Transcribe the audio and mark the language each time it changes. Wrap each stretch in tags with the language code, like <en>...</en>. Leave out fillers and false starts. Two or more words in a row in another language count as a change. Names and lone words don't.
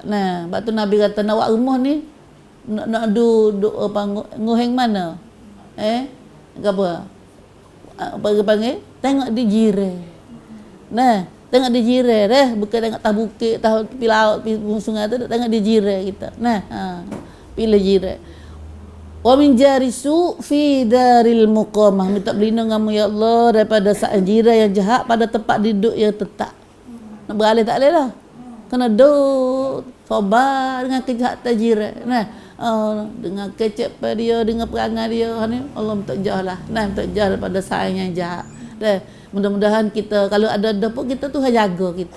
<ms>Nah, sebab tu Nabi kata nak buat rumah ni nak apa ngoheng mana? Apa panggil? Tengok di jira. Nah, tengok di jira dah, bukan tengok tah bukit, tah tepi laut, tepi sungai tu, tengok di jira kita. Nah, pilih jira.</ms> <ar>ومن جار السوء في دار المقامة.</ar> <ms>Minta berlindung kamu ya Allah daripada jira yang jahat pada tempat duduk yang tetap. Nak beralih tak boleh lah. Kena duduk sabar dengan kejahatan jiran. Nah, dengan kecep dia, dengan perangai dia ni, Allah minta jauh lah. Nah, minta jauh daripada sayang yang jahat. Dah, mudah-mudahan kita kalau ada pun kita Tuhan jaga kita.</ms>